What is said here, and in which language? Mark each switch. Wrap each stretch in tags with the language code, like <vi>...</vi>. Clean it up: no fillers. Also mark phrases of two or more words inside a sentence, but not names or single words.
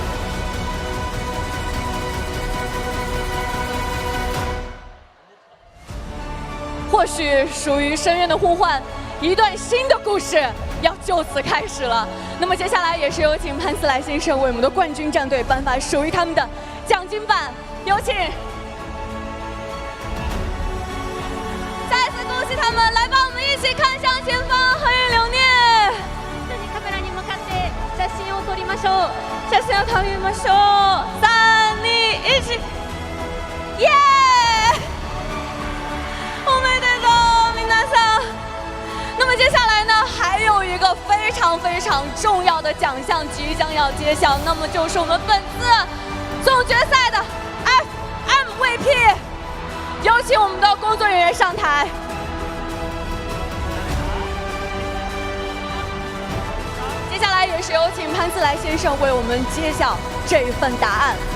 <zh>或许属于深渊的呼唤，一段新的故事要就此开始了。那么接下来也是有请潘思来先生为我们的冠军战队颁发属于他们的奖金版，有请。再次恭喜他们，来吧，我们一起看向前方，合影留念。</zh> <ja>カメラに向かって写真を撮りましょう。写真を撮りましょう。3、2、1、イエーイ！おめでとう，皆さん。</ja> <zh>那么接下来呢，还有一个非常重要的奖项即将要揭晓，那么就是我们本次总决赛的 FMVP。有请我们的工作人员上台。接下来也是有请潘思来先生为我们揭晓这一份答案。</zh>